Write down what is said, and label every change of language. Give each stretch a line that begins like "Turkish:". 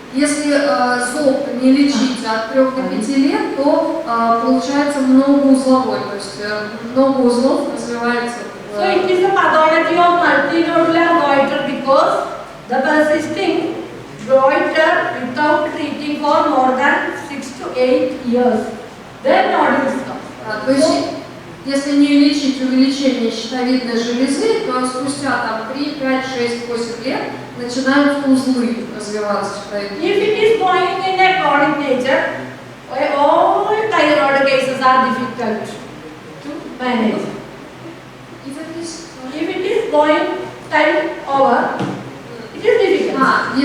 Russian: Если зоб не лечить от 3 до 5 лет, то получается многоузловой, то есть много узлов развивается.
English: So it is a pathology of multinodular goiter because the persisting goiter without treating for more than 6 to 8 years, then nodules come.
Russian: То есть, если не лечить увеличение щитовидной железы, то спустя там 3, 5, 6, 8 лет начинают узлы развиваться щитовидной.
English: If it is going in a chronic nature, all thyroid cases are difficult to manage. If it is going time over, it is difficult.